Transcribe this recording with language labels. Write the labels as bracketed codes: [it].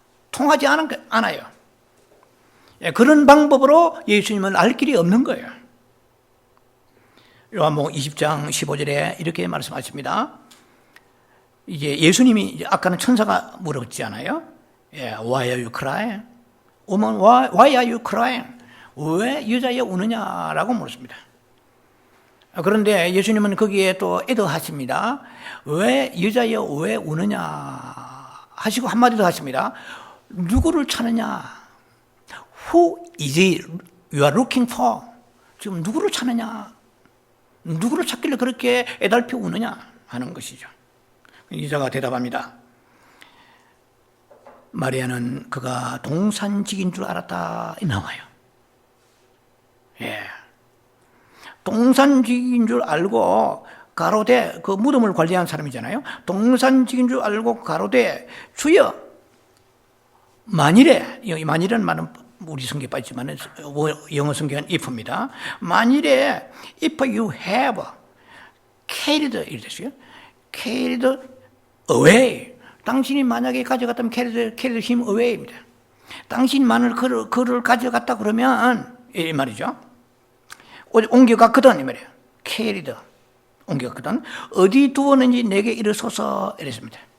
[ko] 통하지 않아요. 그런 방법으로 예수님을 알 길이 없는 거예요. 요한복음 20장 15절에 이렇게 말씀하십니다. 이제 예수님이 아까는 천사가 물었잖아요. [en] Why are you crying? Woman, why are you crying? [ko] 왜 여자여 우느냐라고 물었습니다. 그런데 예수님은 거기에 또 애도하십니다. 왜 여자여 왜 우느냐 하시고 한마디 더 하십니다. 누구를 찾느냐? [en] Who is it you are looking for? [ko] 지금 누구를 찾느냐? 누구를 찾길래 그렇게 애달피 우느냐 하는 것이죠. 여자가 대답합니다. 마리아는 그가 동산직인 줄 알았다 나와요. 동산직인 줄 알고 가로되, 그 무덤을 관리한 사람이잖아요. 동산직인 줄 알고 가로되 주여 만일에, 여기 만일은 말은 우리 성경에 빠지지만 영어 성경은 if입니다. 만일에 [en] if you have carried [ko] 이랬어요. [en] carried away, [ko] 당신이 만약에 가져갔다면 [en] carried him away [ko] 입니다. 당신만을 그를 가져갔다 그러면 이 말이죠. 옮겨갔거든 이 말이에요. 캐리드 옮겨갔거든. 어디 두었는지 내게 이르소서 이랬습니다.